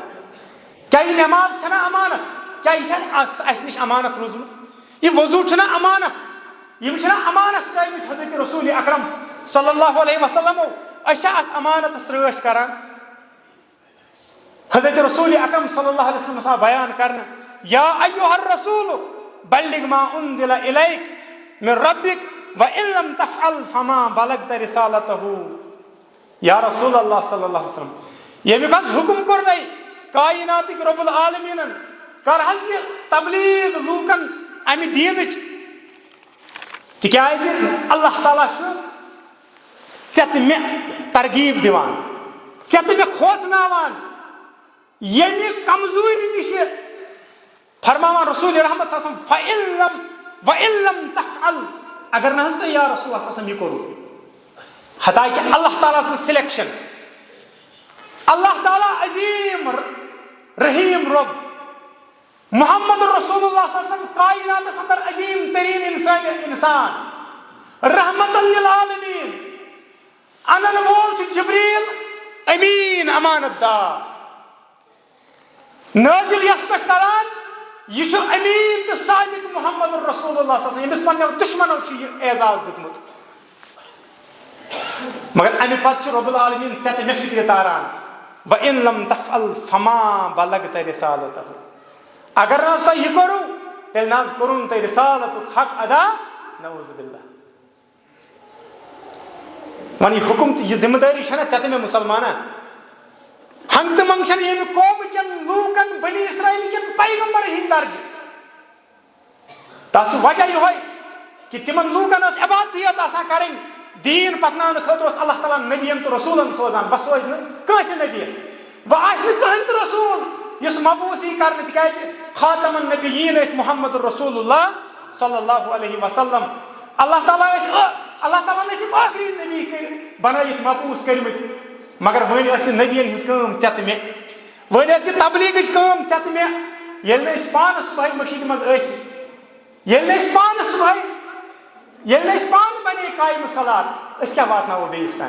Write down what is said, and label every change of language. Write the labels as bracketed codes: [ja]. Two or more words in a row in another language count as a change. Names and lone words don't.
[ks] کیٛاہ یہِ نٮ۪ماز چھےٚ نا امانت؟ کیٛاہ یہِ چھےٚ اَسہِ نِش امانت روٗزمٕژ؟ یہِ وضوٗ چھُنہ امانت؟ یِم چھِنہ امانت ترٲومٕتۍ حضرت رسول اکرم [ar] صلی اللہ علیہ وسلمو؟ [ks] أسۍ چھا اَتھ امانتس رٲچھ کران؟ حضرت رسول اکرم صلی اللہ علیہ وسلم آو بیان کرنہٕ [ar] یا ایُّہا الرسول بلغ ما انزل الیک من ربک وان لم تفعل فما بلغت رسالتہ. یا رسول اللہ صلی اللہ علیہ وسلم [ks] ییٚمیُک حظ حُکم کوٚرنَے کایناتٕکۍ رۄب العالمیٖنن کر حظ یہِ تبلیغ لوٗکن امہِ دیٖنٕچ تِکیٛازِ اللہ تعالیٰ چھُ ژےٚ تہٕ مےٚ ترغیٖب دِوان، ژےٚ تہٕ مےٚ کھوژناوان ییٚمہِ کمزوٗری نِش فرماوان رسول رحمت [ar] صلی اللہ علیہ وسلم وَإِن لَمْ تَفْعَلْ [ks] اگر نہ حظ تۄہہِ [ar] یا رسول اللہ صلی اللہ علیہ وسلم [ks] یہِ کوٚروٕ. حتاکہِ اللہ تعالیٰ سٕنٛز سِلیکشن اللہ تعالیٰ عظیٖم رحیٖم رۄب محمد [ar] رسول اللہ صلی اللہ علیہ وسلم [ks] کایناتس اندر عظیٖم تریٖن اِنسان رحمتن لِلعالمیٖن انن وول چھُ جبریٖل امیٖن امانت دار نٲزِل یس پٮ۪ٹھ کران یہِ چھُ امیٖن تہٕ صادق محمد [ar] رسول اللہ صلی اللہ علیہ وسلم [ks] ییٚمِس پننیو دُشمنو چھُ یہِ اعزاز دیُتمُت. مگر امہِ پتہٕ چھُ رۄب العالمیٖن ژےٚ تہٕ مےٚ فِکرِ تاران [ar] وَإِن لَمْ تَفْعَلْ فَمَا بَلَغْتَ رِسَالَتَهُ [ks] اگر نہ حظ تۄہہِ یہِ کوٚروٕ تیٚلہِ نہ حظ کوٚرُن تۄہہِ رِسالتُک حق ادا. [ar] نعوذ باللہ. [ks] وۄنۍ یہِ حُکُم تہٕ یہِ ذِمہٕ دٲری چھےٚ نہ ژےٚ تہٕ مےٚ مُسلمانن ہنٛگہٕ تہٕ منٛگہٕ چھنہٕ ییٚمہِ قومہٕ کٮ۪ن لوٗکن بنی اسرائیل کٮ۪ن پیغمبرن ہٕنٛدۍ درجہِ. تتھ چھُ وجہ یِہوے کہِ تِمن لوٗکن ٲس عبادتٕے یٲژ آسان کرٕنۍ. دیٖن پکناونہٕ خٲطرٕ اوس اللہ تعالیٰ نبیَن تہٕ رسوٗلن سوزان وۄنۍ سوزِ نہٕ کٲنٛسہِ نبیَس وۄنۍ آسہِ نہٕ کٕہٕنۍ تہِ رسوٗل یُس مبعوٗث یی کرنہٕ تِکیٛازِ خاتمن نبیٖن ٲسۍ محمد [ar] رسول اللہ صلی اللہ علیہ وسلم. [ks] اللہ تعالیٰ ہن ٲسۍ یِم ٲخری نبی بنٲیِتھ مبعوٗث کٔرمٕتۍ مگر وۄنۍ ٲس یہِ نبیَن ہٕنٛز کٲم ژےٚ تہٕ مےٚ وۄنۍ ٲس یہِ تبلیغٕچ کٲم ژےٚ تہٕ مےٚ. ییٚلہِ نہٕ أسۍ پانہٕ صبحٲے مٔشیٖد منٛز ٲسۍ ییٚلہِ نہٕ أسۍ پانہٕ بنے قایمہِ صلات أسۍ کیٛاہ واتناوو بیٚیِس تانۍ.